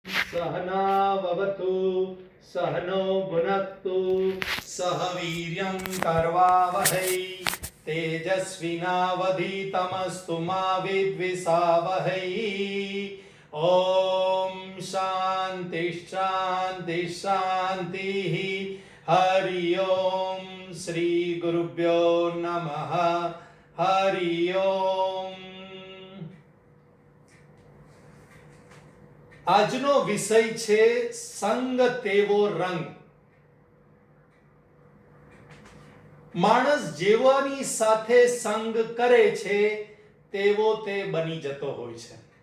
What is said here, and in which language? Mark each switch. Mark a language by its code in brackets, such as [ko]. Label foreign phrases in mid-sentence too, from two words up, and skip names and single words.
[sa] सहनाववतु सहनो भुनक्तु सह वीर्यं करवावहै तेजस्विनावधीतमस्तु मा विद्विषावहै। ओम शांति शांति शांति। हरि ओम श्री गुरुभ्यो नमः। हरि ओम। [gu] આજનો વિષય છે સંગ તેવો રંગ। માણસ જેવાની સાથે સંગ કરે છે તેવો તે બની જતો હોય છે।